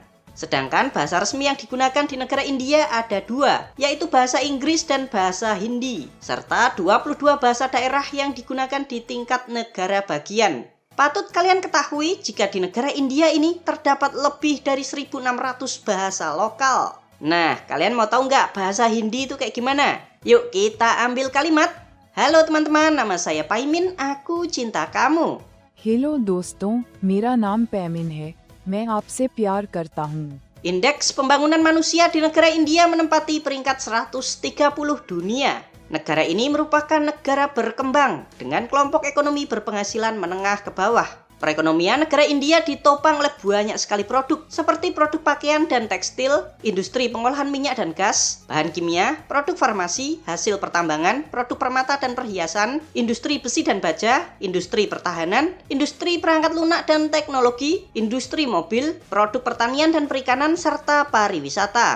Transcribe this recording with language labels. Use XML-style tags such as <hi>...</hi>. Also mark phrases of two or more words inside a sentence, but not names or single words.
<id>Sedangkan bahasa resmi yang digunakan di negara India ada dua, yaitu bahasa Inggris dan bahasa Hindi, serta 22 bahasa daerah yang digunakan di tingkat negara bagian. Patut kalian ketahui jika di negara India ini terdapat lebih dari 1.600 bahasa lokal. Nah, kalian mau tahu nggak bahasa Hindi itu kayak gimana? Yuk kita ambil kalimat. Halo teman-teman, nama saya Paimin, aku cinta kamu.</id> <hi>हेलो दोस्तों, मेरा नाम पैमिन है, मैं आपसे प्यार करता हूँ.</hi> <id>Indeks pembangunan manusia di negara India menempati peringkat 130 dunia. Negara ini merupakan negara berkembang dengan kelompok ekonomi berpenghasilan menengah ke bawah. Perekonomian negara India ditopang oleh banyak sekali produk seperti produk pakaian dan tekstil, industri pengolahan minyak dan gas, bahan kimia, produk farmasi, hasil pertambangan, produk permata dan perhiasan, industri besi dan baja, industri pertahanan, industri perangkat lunak dan teknologi, industri mobil, produk pertanian dan perikanan, serta pariwisata.</id>